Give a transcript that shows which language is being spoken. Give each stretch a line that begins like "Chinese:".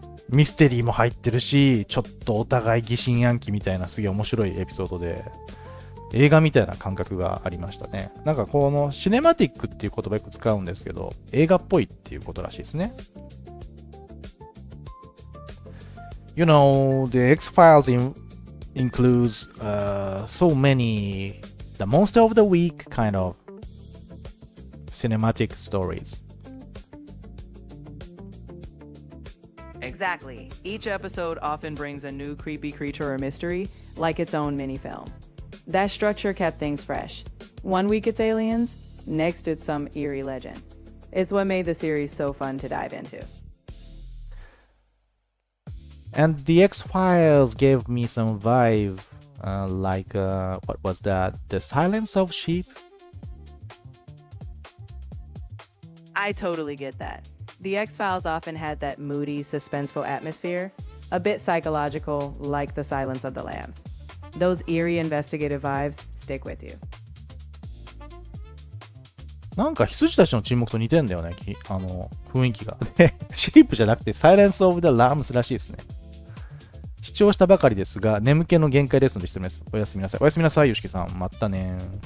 Japanese: ミステリーも入ってるし、ちょっとお互い疑心暗鬼みたいなすげえ面白いエピソードで、映画みたいな感覚がありましたね。なんかこのシネマティックっていう言葉よく使うんですけど、映画っぽいっていうことらしいですね。
English: You know, the X-Files includes so many, the monster of the week kind of cinematic stories. Exactly. Each episode often brings a new creepy creature or mystery, like its own mini-film. That structure kept things fresh. One week it's aliens, next it's some eerie legend. It's what made the series so fun to dive into. And the X-Files gave me some vibe, like, what was that? The Silence of Sheep? I totally get that. The X-Files often had that moody, suspenseful atmosphere, a bit psychological, like The Silence of the Lambs. Those eerie investigative vibes stick with you.
Japanese: なんか羊たちの沈黙と似てんだよね、雰囲気が。シープじゃなくて Silence of the Lambs らしいですね。視聴したばかりですが、眠気の限界ですので失礼です。おやすみなさい。おやすみなさい、よしきさん。またね。